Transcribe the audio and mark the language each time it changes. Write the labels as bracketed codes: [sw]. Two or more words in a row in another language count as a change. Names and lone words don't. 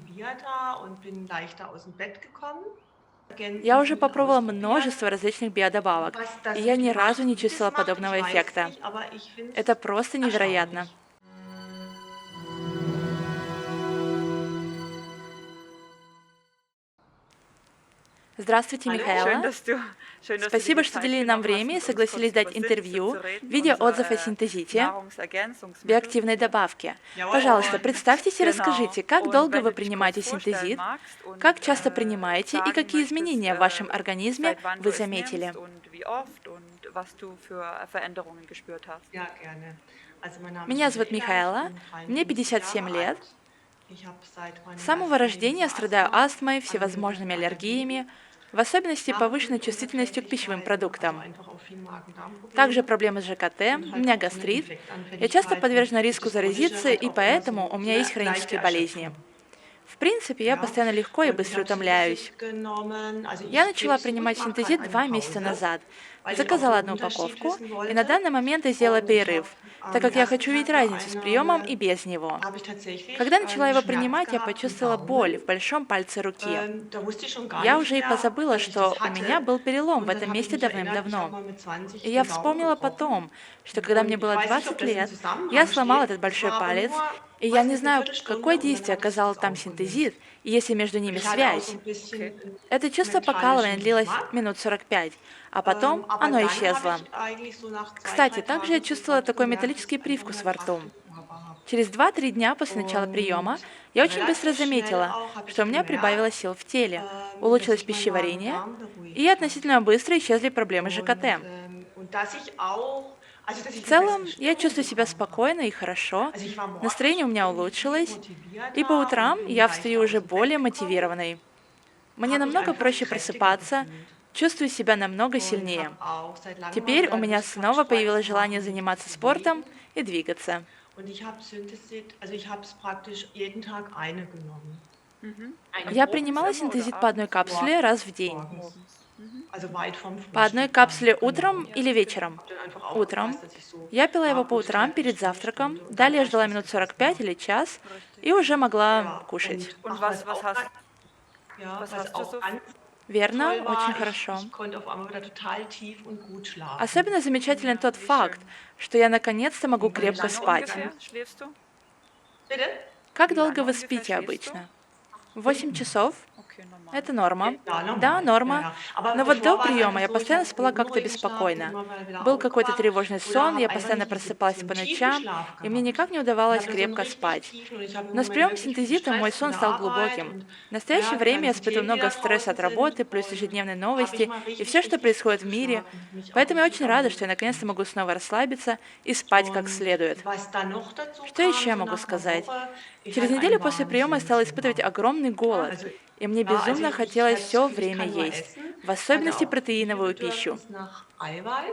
[ru] Я уже попробовала множество различных биодобавок, и я ни разу не чувствовала подобного эффекта. Это просто невероятно. Здравствуйте, [de] Hallo, schön, [ru] Михаэла. [de] dass du dir [ru] Спасибо, [de] die [ru] что [de] Zeit [ru] уделили нам [de] genommen hast, [ru] время и [de] mit uns kurz [ru] согласились [de] über [ru] дать [de] Synthesie [ru] интервью [de] zu [ru] в [de] reden, [ru] виде отзыв о [de] unsere [ru] синтезите, [de] Nahrungsergänzungsmittel. [ru] биоактивной добавки. Пожалуйста, [de] Und [ru] представьтесь и [de] genau. [ru] расскажите, как [de] Und [ru] долго [de] wenn [ru] вы [de] du dich kurz [ru] принимаете [de] vorstellen [ru] синтезит, [de] magst [ru] как [de] und [ru] часто принимаете и [de] sagen [ru] какие [de] möchtest, [ru] изменения в вашем организме [de] seit wann du [ru] вы [de] es nimmst [ru] заметили. [de] und wie oft und was du für Veränderungen gespürt hast. Ja, gerne. Also mein Name ist [ru] Меня зовут [de] Michaela, ich [ru] Михаэла, [de] bin [ru] мне [de] 53 [ru] 57 [de] Jahre [ru] лет. [de] alt. Ich habe seit [ru] С [de] meinem [ru] самого [de] ersten [ru] рождения я [de] Lebensjahr [ru] страдаю [de] Asthma, [ru] астмой, [de] alle [ru] всевозможными [de] möglichen [ru] аллергиями, [de] Allergien, [ru] в особенности повышенной чувствительностью к пищевым [de] Darmblutungsempfindlichkeiten, also [ru] продуктам. [de] einfach auch viel [ru] Также [de] Magen-Darm-Probleme [ru] проблемы с ЖКТ, [de] und [ru] у [de] halt [ru] меня [de] auch so eine [ru] гастрит. Я часто [de] Infektanfälligkeit und [ru] подвержена [de] durch [ru] риску [de] das Chronische [ru] заразиться, [de] halt [ru] и [de] auch immer [ru] поэтому [de] so [ru] у меня есть [de] eine leichte [ru] хронические болезни. [de] Erschöpfung. [ru] В принципе, я [de] Ja, [ru] постоянно легко и [de] und ich [ru] быстро [de] habe [ru] утомляюсь. [de] Synthesit genommen. Also [ru] Я [de] ich [ru] начала [de] gebe zu, [ru] принимать [de] ich mache gerade [ru] синтезит [de] eine [ru] 2 месяца [de] Pause, [ru] назад. [de] weil ich auch [ru] Заказала [de] den [ru] одну [de] Unterschied [ru] упаковку, [de] wissen [ru] и на [de] wollte. [ru] данный момент я сделала [de] Und ich habe [ru] перерыв, так [de] am [ru] как я [de] ersten [ru] хочу увидеть [de] Tag der [ru] разницу с приемом и [de] Einnahme [ru] без него. [de] habe ich tatsächlich [ru] Когда начала его [de] Schmerz [ru] принимать, я [de] gehabt im [ru] почувствовала [de] Daumen. [ru] боль в большом пальце руки. [de] Da wusste ich schon gar [ru] Я [de] nicht [ru] уже и [de] mehr, [ru] позабыла, [de] dass ich das [ru] что у меня [de] hatte. [ru] был перелом в [de] Und dann [ru] этом [de] habe ich [ru] месте [de] mich erinnert, ich habe [ru] давным-давно. [de] mal mit [ru] И [de] 20 [ru] я [de] den Daumen [ru] вспомнила [de] gebrochen. [ru] потом, что когда мне [de] Und ich [ru] было [de] weiß nicht, ob [ru] 20 [de] das im [ru] лет, я [de] Zusammenhang [ru] сломала [de] steht. [ru] этот [de] Das [ru] большой [de] war aber [ru] палец, [de] nur, [ru] и я [de] weiß [ru] не [de] nicht, eine [ru] знаю, какое [de] Viertelstunde und dann [ru] действие [de] hatte sich [ru] оказал [de] das [ru] там [de] aufgelöst. [ru] синтезит, и есть ли между ними [de] Ich hatte auch so [ru] связь. [de] ein bisschen Okay. [ru] Это чувство покалывания [de] metallischen [ru] длилось [de] Geschmack. [ru] минут 45, а потом [de] Aber [ru] оно [de] dann habe [ru] исчезло. [de] ich eigentlich so nach zwei, [ru] Кстати, [de] drei [ru] также я [de] Tagen [ru] чувствовала [de] sofort [ru] такой [de] gemerkt, dass [ru] металлический [de] ich einfach [ru] привкус [de] mehr [ru] во [de] Kraft [ru] рту. [de] im Körper habe. [ru] Через 2-3 дня после начала [de] Und [ru] приема я очень быстро [de] relativ schnell [ru] заметила, [de] auch habe [ru] что у [de] ich [ru] меня прибавилось [de] gemerkt, [ru] сил в теле, [de] dass [ru] улучшилось [de] sich mein [ru] пищеварение, [de] Magen-Darm [ru] и [de] beruhigt hat. [ru] относительно быстро исчезли проблемы с ЖКТ. [de] Und dass ich auch, also dass [ru] В [de] ich eine bessere [ru] целом, я [de] Stimmung [ru] чувствую себя [de] bekommen habe. [ru] спокойно и хорошо, [de] Also ich war [ru] настроение у [de] morgens [ru] меня [de] irgendwie viel [ru] улучшилось, и по [de] motivierter und [ru] утрам [de] bin [ru] я встаю [de] leichter aus [ru] уже [de] dem Bett [ru] более [de] gekommen, [ru] мотивированной. Мне [de] habe mich [ru] намного [de] einfach [ru] проще [de] kräftiger [ru] просыпаться, [de] gefühlt [ru] чувствую себя намного [de] und [ru] сильнее. [de] habe auch seit langem mal [ru] Теперь у [de] wieder [ru] меня [de] Lust gehabt, [ru] снова [de] Sport [ru] появилось [de] zu [ru] желание [de] machen, mich zu [ru] заниматься спортом [de] bewegen. [ru] и двигаться. [de] Und ich habe Synthesit, also ich habe es praktisch jeden Tag eine genommen. Mhm. Eine [ru] Я [de] morgens, [ru] принимала [de] Immer oder [ru] синтезит по одной [de] abends? [ru] капсуле раз в день. [de] morgens. Mhm. Also weit vom [ru] По одной [de] Frühstück [ru] капсуле [de] dann, [ru] утром [de] genau. [ru] или вечером. [de] Habe dann einfach [ru] Утром. [de] aufgepasst, dass ich so, [ru] Я пила его [de] ja [ru] по [de] gut, [ru] утрам перед [de] Dreiviertelstunde, [ru] завтраком, [de] Stunde und dann [ru] далее [de] reicht [ru] ждала [de] das [ru] минут [de] jetzt erstmal. [ru] 45 или час, [de] Richtig. [ru] и уже могла [de] Ja, [ru] кушать. [de] und Und ach, was hast ja, was was hast du auch so ganz [ru] Верно? [de] toll [ru] Очень [de] war, [ru] хорошо. [de] ich konnte auf einmal wieder total tief und gut schlafen. [ru] Особенно замечателен тот [de] Wie [ru] факт, [de] schön. [ru] что я наконец-то могу [de] Und Und wie [ru] крепко [de] lange [ru] спать. [de] ungefähr schläfst du? Bitte? [ru] Как [de] Wie [ru] долго [de] lange [ru] вы [de] ungefähr [ru] спите [de] schläfst du? [ru] обычно? 8 часов? [de] Okay, normal. [ru] Это норма. [de] Ja, [ru] Да, [de] normal. Ja, [ru] норма. [de] ja. Aber [ru] Но вот до [de] bevor war es [ru] приема [de] einfach [ru] я [de] so, ich [ru] постоянно [de] habe [ru] спала как-то [de] unruhigen Schlaf, bin [ru] беспокойно. [de] immer mal wieder [ru] Был какой-то [de] aufgewacht [ru] тревожный [de] oder [ru] сон, я [de] habe einfach [ru] постоянно [de] nicht [ru] просыпалась [de] so [ru] по [de] einen tiefen [ru] ночам, [de] Schlaf [ru] и мне [de] gehabt. [ru] никак не [de] Ich [ru] удавалось [de] hatte so einen [ru] крепко [de] richtig [ru] спать. [de] tiefen und ich habe im [ru] Но с [de] Moment [ru] приемом [de] wirklich viel [ru] синтезита мой [de] Stress von [ru] сон [de] der [ru] стал [de] Arbeit [ru] глубоким. [de] und [ru] В настоящее [de] ja, die [ru] время я [de] ganzen [ru] испытываю [de] Themen, die [ru] много [de] da [ru] стресса [de] draußen [ru] от работы, [de] sind [ru] плюс [de] und [ru] ежедневные [de] habe ich [ru] новости [de] mal [ru] и все, [de] richtig, [ru] что [de] richtig gut [ru] происходит в мире. [de] geschlafen, mich auch [ru] Поэтому я [de] richtig [ru] очень рада, что я [de] erholt [ru] наконец-то [de] gefühlt. [ru] могу снова расслабиться и спать как [de] Und [ru] следует. [de] was dann noch dazu [ru] Что еще [de] kam, [ru] я [de] so [ru] могу [de] nach einer [ru] сказать? [de] Woche, ich [ru] Через [de] hatte [ru] неделю [de] einen [ru] после приема я стала испытывать [de] Wahnsinnshunger. [ru] огромный голод, [de] Also [ru] и мне [de] ja, also [ru] безумно [de] ich [ru] хотелось [de] hatte das [ru] все [de] Gefühl, ich [ru] время [de] kann nur [ru] есть, [de] essen. [ru] в [de] Ich hatte [ru] особенности [de] auch viel [ru] протеиновую пищу. [de] Bedürfnis nach Eiweiß,